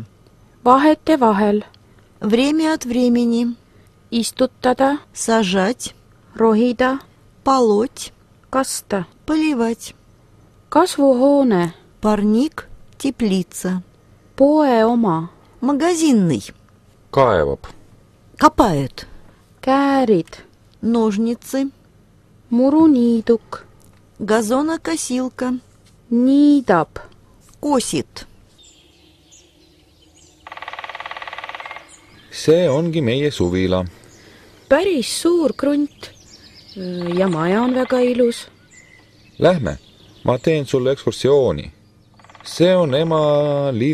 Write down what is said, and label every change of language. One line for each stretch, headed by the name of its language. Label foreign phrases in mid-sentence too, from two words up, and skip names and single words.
Estonian: vahetevahel,
Russian: время от времени,
Estonian: istutada,
Russian: сажать,
Estonian: rohida,
Russian: полоть,
Estonian: kasta,
Russian: поливать,
Estonian: kasvuhoone,
Russian: парник, теплица,
Estonian: poe oma,
Russian: магазинный,
Estonian: kaevab,
Russian: копает,
Estonian: käärid,
Russian: ножницы,
Estonian: muruniiduk,
Russian: газонокосилка,
Estonian: niidab,
Russian: косит.
Estonian: see ongi meie suvila. päris suur krunt ja maja on väga ilus. Lähme, ma teen sulle ekskursiooni. See on ema